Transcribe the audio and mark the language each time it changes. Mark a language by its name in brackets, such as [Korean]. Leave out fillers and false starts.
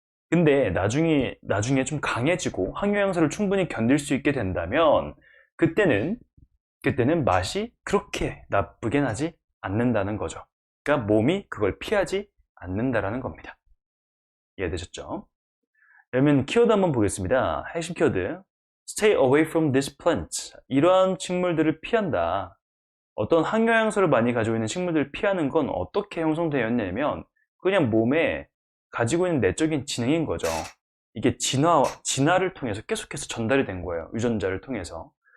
[Korean] 근데 나중에 좀 강해지고 항영양소를 충분히 견딜 수 있게 된다면 그때는 맛이 그렇게 나쁘게 나지 않는다는 거죠. 그러니까 몸이 그걸 피하지 않는다라는 겁니다. 이해되셨죠? 그러면 키워드 한번 보겠습니다. 핵심 키워드 [English] Stay away from this plant. [Korean] 이러한 식물들을 피한다. 어떤 항영양소를 많이 가지고 있는 식물들을 피하는 건 어떻게 형성되었냐면 그냥 몸에 가지고 있는 내적인 지능인 거죠. 이게 진화를 통해서 계속해서 전달이 된 거예요. 유전자를 통해서.